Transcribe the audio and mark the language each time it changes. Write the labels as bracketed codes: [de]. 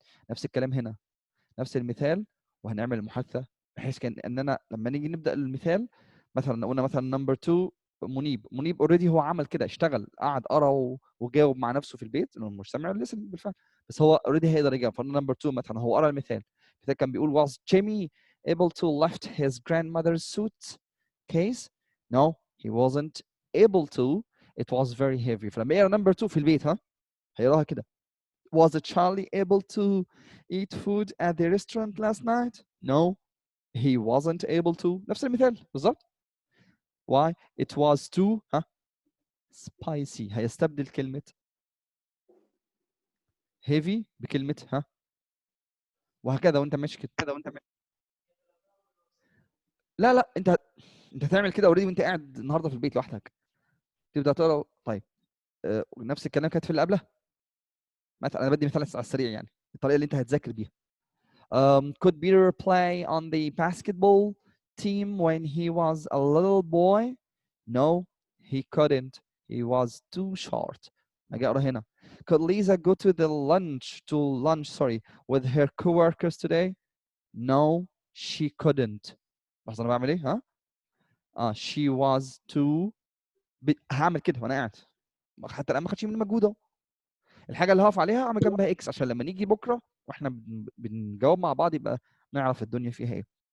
[ar] نفس الكلام هنا، نفس المثال، وهنعمل المحادثه بحيث كان اننا لما نيجي نبدا المثال مثلا قلنا مثلا نمبر 2 منيب اوريدي هو عمل كده، اشتغل قعد قرا وجاوب مع نفسه في البيت لانه المستمع لسه بالفعل، بس هو اوريدي هيقدر يجاوب. فنمبر 2 مثلا هو قرا المثال كان بيقول [en] was Jamie able to lift his grandmother's suitcase? No, he wasn't able to. It was very heavy. [ar] فلما يقرا نمبر 2 في البيت هيقراها كده. [en] Was Charlie able to eat food at the restaurant last night? No, he wasn't able to. [ar] نفس المثال بالظبط. [en] Why? It was too spicy. [ar] هيستبدل كلمة heavy بكلمة وهكذا وانت ماشي كده. لا انت هتعمل كده اوريدي وانت قاعد النهارده في البيت لوحدك. تبدا تقرا. طيب نفس الكلام كانت في اللي قبلها. مثلا انا بدي مثال على السريع يعني الطريقه اللي انت هتذاكر بيها. [en] Could Peter play on the basketball team when he was a little boy? No, he couldn't. He was too short. [ar] أجي أقرأ هنا. [en] Could Lisa go to lunch with her coworkers today? No, she couldn't. [ar] بس أنا بعمل إيه؟ ها؟ [en] she was too. [ar] هعمل كده وأنا قاعد. حتى الآن ما خدش مني مجهود أهو. الحاجة اللي هقف عليها أعمل جنبها إكس عشان لما نيجي بكرة وإحنا بنجاوب مع بعض يبقى نعرف الدنيا فيها إيه.